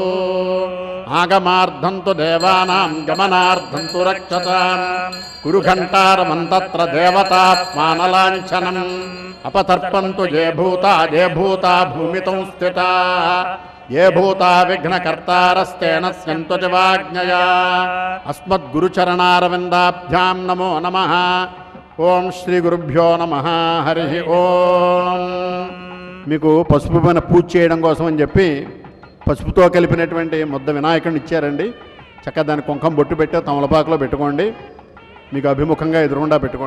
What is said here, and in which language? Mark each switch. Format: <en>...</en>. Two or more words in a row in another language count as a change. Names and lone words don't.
<sa>आगमार्धं तु देवानां गमनार्धं तु रक्षतां कुरु घण्टारमन्तत्र देवतात्मानलाञ्छनम् अपतर्पन्तु ये भूता भूमितौ स्थिताः ये भूता विघ्नकर्तारस्तेन स्यन्तु दिवाज्ञया अस्मद्गुरुचरणारविन्दाभ्यां नमो नमः ఓం శ్రీ గురుభ్యో నమః హరి ఓం.</sa> <te>మీకు పసుపు పైన పూజ చేయడం కోసం అని చెప్పి పసుపుతో కలిపినటువంటి ముద్ద వినాయకుడిని ఇచ్చారండి. చక్కగా దాన్ని కుంకం బొట్టు పెట్టి తమలపాకులో పెట్టుకోండి. మీకు అభిముఖంగా ఎదురుగుండా పెట్టుకోండి.</te>